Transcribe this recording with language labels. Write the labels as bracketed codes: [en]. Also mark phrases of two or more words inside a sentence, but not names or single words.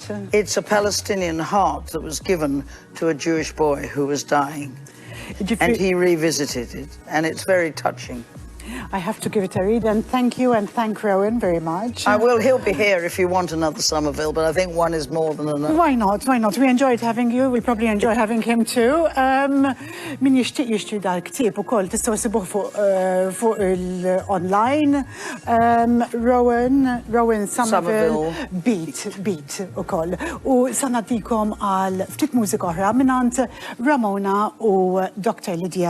[en] it's a Palestinian heart that was given to a Jewish boy who was dying, Did you and feel- he revisited it, and it's very touching. I have to give it a read, and thank you and thank Rowan very much. He'll be here if you want another Somerville, but I think one is more than enough. Why not? Why not? We enjoyed having you. We probably enjoy having him too. [mt] Min jixtieq dal-ktieb ukoll tistgħu sibuh fuq il-online. Rowan Somerville beat ukoll. U sanaddikom għal ftit mużika oħra minant Ramona u Dr.